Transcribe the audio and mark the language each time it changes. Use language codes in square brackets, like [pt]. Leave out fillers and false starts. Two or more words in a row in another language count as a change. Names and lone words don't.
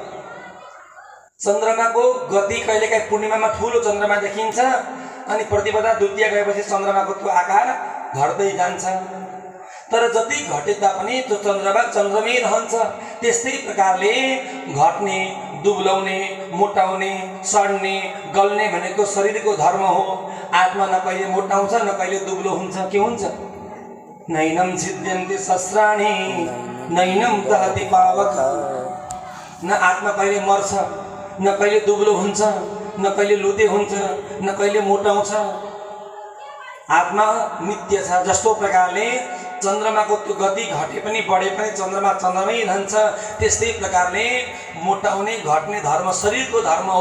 [ne] चन्द्रमाको गति कहिलेकाहीँ पूर्णिमामा ठुलो चन्द्रमा देखिन्छ, अनि प्रतिपदा द्वितीया गएपछि चन्द्रमाको त्यो आकार घट्दै जान्छ। तर जति घटे तापनि त्यो चन्द्रमा चन्द्रमै रहन्छ। त्यस्तै प्रकारले घट्ने, दुब्लाउने, मोटाउने, सड्ने, गल्ने भनेको शरीरको धर्म हो। आत्मा न कहिले मोटाउँछ न कहिले दुब्लो हुन्छ। के हुन्छ? [sa] नैनम छिद्यन्ते शस्त्राणि नैनम दहति पावक। [ne] न आत्मा कहिले मर्छ, न कहिले दुब्लो हुन्छ, न कहिले लुते हुन्छ, न कहिले मोटाउँछ। आत्मा नित्य छ। जस्तो प्रकारले चन्द्रमाको त्यो गति घटे पनि बढे पनि चन्द्रमा चन्द्रमै रहन्छ, त्यस्तै प्रकारले मोटाउने घट्ने धर्म शरीरको धर्म हो।